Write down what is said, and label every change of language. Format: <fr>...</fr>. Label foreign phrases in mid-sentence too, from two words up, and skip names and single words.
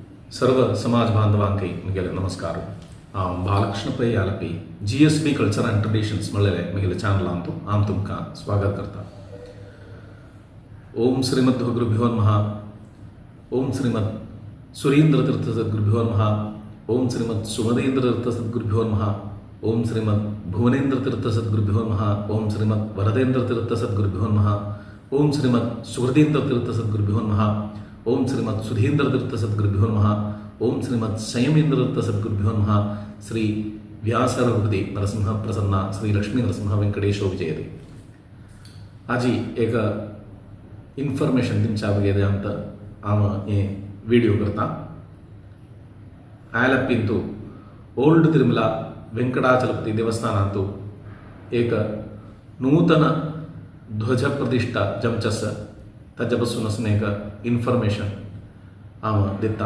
<kok>सर्व समाज बांधवांकೈ मिगेल नमस्कार. बालकृष्ण पै यालपै GSB कल्चर अँड ट्रेडिशन्स म्हणलेले मिगेल चॅनल आम तुमका स्वागत करता.</kok> <sa>ओम श्रीमद गुरुभ्यो नमः. ओम श्रीमद सुरेंद्र तीर्थ सद्गुरुभ्यो नमः. ओम श्रीमद सुमदेंद्र तीर्थ सद्गुरुभ्यो नमः. ओम श्रीमद भुवनेंद्र तीर्थ सद्गुरुभ्यो नमः. ओम श्रीमद वरदेंद्र तीर्थ सद्गुरुभ्यो नमः. ओम श्रीमद सुहृदेंद्र तीर्थ सद्गुरुभ्यो नमः. ओम श्रीमद सुधींद्र तीर्थ सद्गुरुभ्यो नमः. ओम श्रीमद संयमेंद्र तीर्थ सद्गुरुभ्यो नमः. श्री व्यासरघुपति नरसिंह प्रसन्न श्री लक्ष्मी नरसिंह वेंकटेशो विजयते.</sa> <kok>आजी एक इन्फॉर्मेशन तुमच्या बघेदे अंत आम हे व्हिडिओ करता. आयलप्पिंतु ओल्ड तिरुमला वेंकटाचलपति देवस्थानांतु एक नूतन ध्वज प्रतिष्ठा जमचस ताच्यापासून एक इन्फॉर्मेशन आम दिता.</kok>